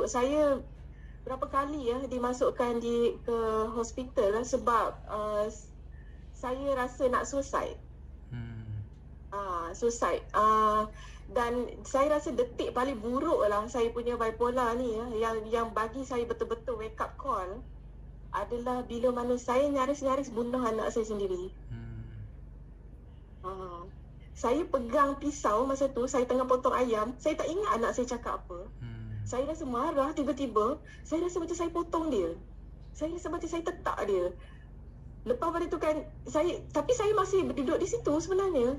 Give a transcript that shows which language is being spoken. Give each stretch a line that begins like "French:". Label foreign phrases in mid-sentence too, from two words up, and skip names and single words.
Malay: Saya berapa kali dimasukkan ke hospital lah sebab saya rasa nak suicide. Suicide. Dan saya rasa detik paling buruk lah saya punya bipolar ni yang bagi saya betul-betul
English: wake up call
Malay: adalah bila mana saya nyaris bunuh anak saya sendiri. Saya pegang pisau masa tu, saya tengah potong ayam, saya tak ingat anak saya cakap apa. Saya rasa marah, tiba-tiba saya rasa macam saya potong dia. Saya rasa macam saya tetak dia. Lepas pada tu kan tapi saya masih duduk di situ sebenarnya.